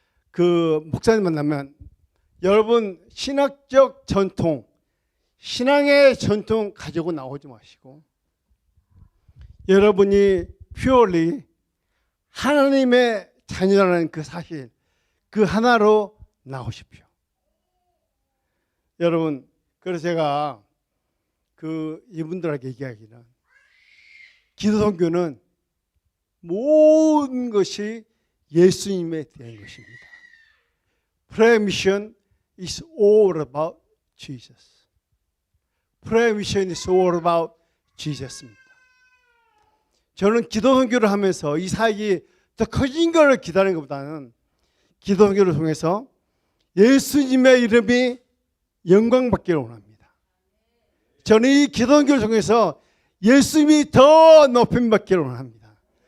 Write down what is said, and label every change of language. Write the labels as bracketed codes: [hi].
[ko] 그 목사님 만나면 여러분 신학적 전통, 신앙의 전통 가지고 나오지 마시고 여러분이 purely 하나님의 자녀라는 그 사실, 그 하나로 나오십시오. 여러분, 그래서 제가 그 이분들에게 얘기하기는 기도 선교는 모든 것이 예수님에 대한 것입니다. [en] Prayer mission is all about Jesus. Prayer mission is all about Jesus입니다. [ko] 저는 기도 선교를 하면서 이 사역이 더 커진 걸 기다리는 것보다는 기도 선교를 통해서 예수님의 이름이 영광받기를 원합니다. 저는 이 기도 선교를 통해서 예수님이 더 높임받기를 원합니다.